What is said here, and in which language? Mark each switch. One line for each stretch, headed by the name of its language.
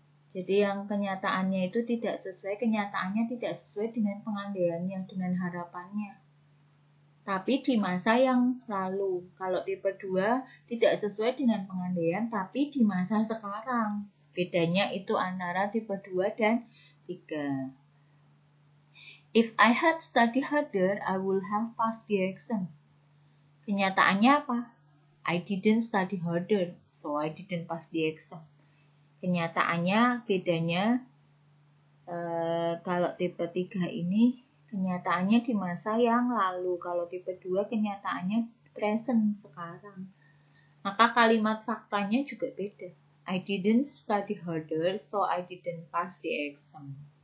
Indonesian: Jadi yang kenyataannya itu tidak sesuai dengan pengandaiannya, dengan harapannya. Tapi di masa yang lalu. Kalau tipe 2 tidak sesuai dengan pengandaian, tapi di masa sekarang. Bedanya itu antara tipe 2 dan 3.
English: If I had studied harder, I would have passed the exam.
Indonesian: Kenyataannya apa?
English: I didn't study harder, so I didn't pass the exam.
Indonesian: Kenyataannya bedanya kalau tipe 3 ini kenyataannya di masa yang lalu. Kalau tipe 2 kenyataannya present sekarang. Maka kalimat faktanya juga beda.
English: I didn't study harder, so I didn't pass the exam.